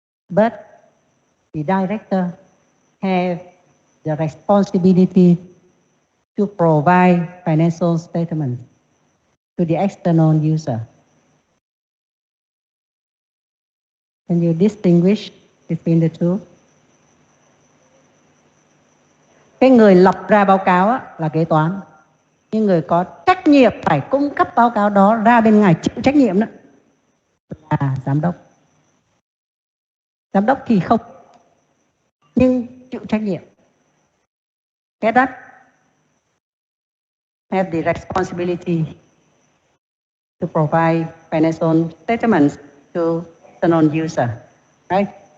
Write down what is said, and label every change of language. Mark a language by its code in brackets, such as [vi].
[en] But the director have the responsibility to provide financial statements to the external user. Can you distinguish between the two? [vi] Cái người lập ra báo cáo là kế toán, nhưng người có trách nhiệm phải cung cấp báo cáo đó ra bên ngoài chịu trách nhiệm đó là giám đốc. Giám đốc thì không, nhưng chịu trách nhiệm. [en] Get that? Have the responsibility to provide financial statements to the non-user, right?